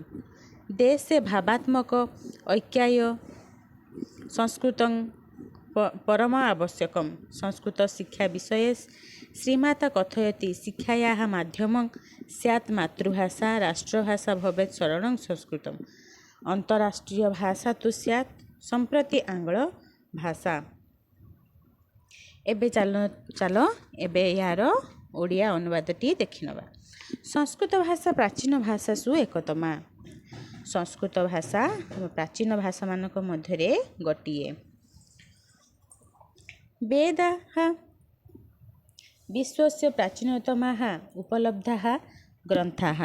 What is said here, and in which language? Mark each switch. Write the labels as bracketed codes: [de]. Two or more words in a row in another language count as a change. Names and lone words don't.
[sa] देशे भावात्मक ऐक्याय संस्कृतं परम आवश्यकम्। संस्कृत शिक्षा विषये श्रीमाता कथयति शिक्षायाः माध्यमं स्यात् मातृभाषा राष्ट्रभाषा भवेत् सरलं संस्कृतम्। अंतर्राष्ट्रीय भाषा तो स्यात् सम्प्रति आंग्ल भाषा। [or] ଏବେ ଚାଲ ଏବେ ଯାଅ ଓଡ଼ିଆ ଅନୁବାଦଟି ଦେଖିବା। [sa] संस्कृत भाषा प्राचीन भाषासु एकतमा। [or] ସଂସ୍କୃତ ଭାଷା ପ୍ରାଚୀନ ଭାଷା ମାନଙ୍କ ମଧ୍ୟରେ ଗୋଟିଏ। [sa] वेदाः विश्वस्य प्राचीनतमाः उपलब्धाः ग्रन्थाः।